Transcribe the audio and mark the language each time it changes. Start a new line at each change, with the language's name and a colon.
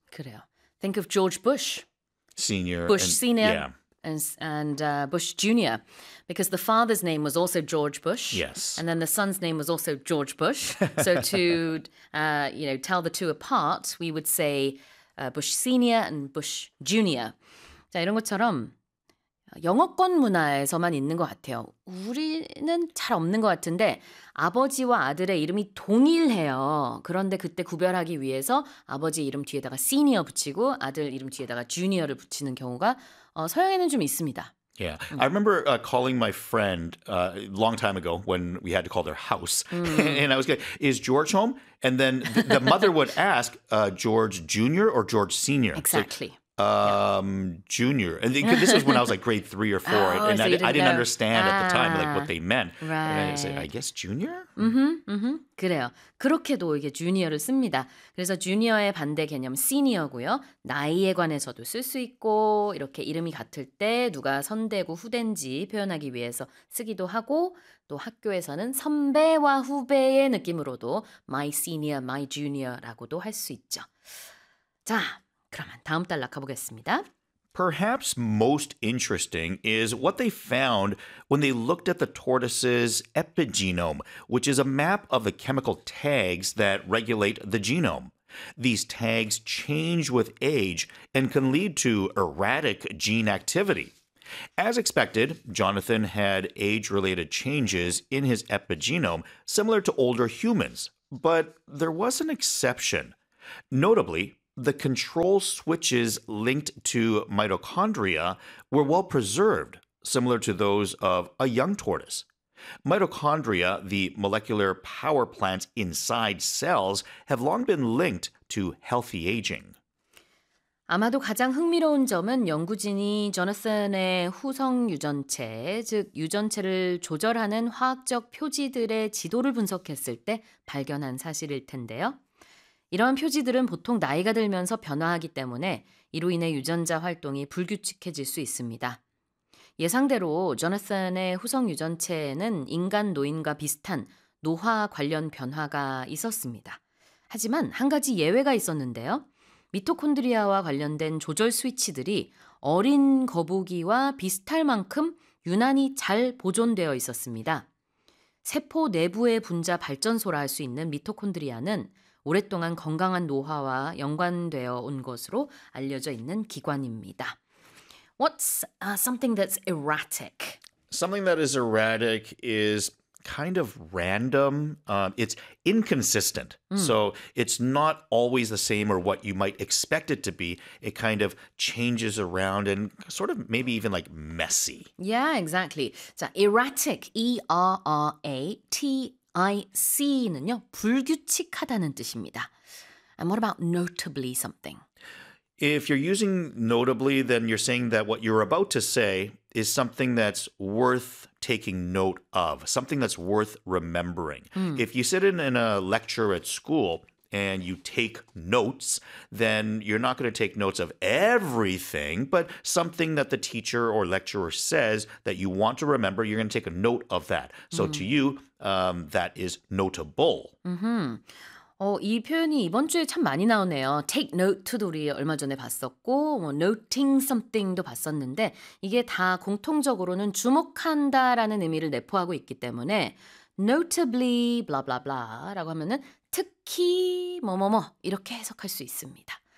Korean: 그래요.
English: Think of George Bush. Senior. Bush and, senior. Yeah. and Bush Jr. because the father's name was also George Bush. Yes. And then the son's name was also George Bush. So to tell the two apart, we would say Bush Sr. and Bush Jr.
Korean: 자, 이런 것처럼 영어권 문화에서만 있는 것 같아요. 우리는 잘 없는 것 같은데 아버지와 아들의 이름이 동일해요. 그런데 그때 구별하기 위해서 아버지 이름 뒤에다가 시니어 붙이고 아들 이름 뒤에다가 주니어를 붙이는 경우가 서양에는 좀 있습니다.
English: Yeah, I remember calling my friend a long time ago when we had to call their house. And I was like, is George home? And then the mother would ask George Jr. or George Sr. Exactly. So, junior. And this was when I was like grade 3 or 4. I didn't understand at the time like what they meant. Right. And I said, I guess junior?
Korean: Mm-hmm, mm-hmm. 그래요. 그렇게도 이게 junior를 씁니다. 그래서 junior의 반대 개념 senior고요. 나이에 관해서도 쓸 수 있고 이렇게 이름이 같을 때 누가 선대고 후대인지 표현하기 위해서 쓰기도 하고 또 학교에서는 선배와 후배의 느낌으로도
English: my senior, my junior
Korean: 라고도 할 수 있죠. 자, 그러면 다음 단락 가보겠습니다.
English: Perhaps most interesting is what they found when they looked at the tortoise's epigenome, which is a map of the chemical tags that regulate the genome. These tags change with age and can lead to erratic gene activity. As expected, Jonathan had age-related changes in his epigenome, similar to older humans. But there was an exception. Notably, the control switches linked to mitochondria were well preserved, similar to those of a young tortoise. Mitochondria, the molecular power plants inside cells, have long been linked to healthy aging.
Korean: 아마도 가장 흥미로운 점은 연구진이 Jonathan의 후성 유전체, 즉 유전체를 조절하는 화학적 표지들의 지도를 분석했을 때 발견한 사실일 텐데요. 이러한 표지들은 보통 나이가 들면서 변화하기 때문에 이로 인해 유전자 활동이 불규칙해질 수 있습니다. 예상대로 Jonathan의 후성 유전체에는 인간 노인과 비슷한 노화 관련 변화가 있었습니다. 하지만 한 가지 예외가 있었는데요. 미토콘드리아와 관련된 조절 스위치들이 어린 거북이와 비슷할 만큼 유난히 잘 보존되어 있었습니다. 세포 내부의 분자 발전소라 할 수 있는 미토콘드리아는 오랫동안 건강한 노화와 연관되어 온 것으로 알려져 있는 기관입니다.
English: What's something that's erratic? Something that is erratic is kind of random. It's inconsistent. So it's not always the same or what you might expect it to be. It kind of changes around and sort of maybe even like messy. Yeah, exactly. So erratic, E-R-R-A-T-I-C.
Korean: IC는요, 불규칙하다는 뜻입니다.
English: And what about notably something? If you're using notably, then you're saying that what you're about to say is something that's worth taking note of, something that's worth remembering. If you sit in a lecture at school and you take notes, then you're not going to take notes of everything, but something that the teacher or lecturer says that you want to remember, you're going to take a note of that. So to you, that is notable. Mm-hmm.
Korean: 이 표현이 이번 주에 참 많이 나오네요. Take note도 우리 얼마 전에 봤었고, 뭐 noting something도 봤었는데 이게 다 공통적으로는 주목한다라는 의미를 내포하고 있기 때문에
English: notably blah blah blah
Korean: 라고 하면은 특히 뭐뭐뭐 이렇게 해석할 수 있습니다.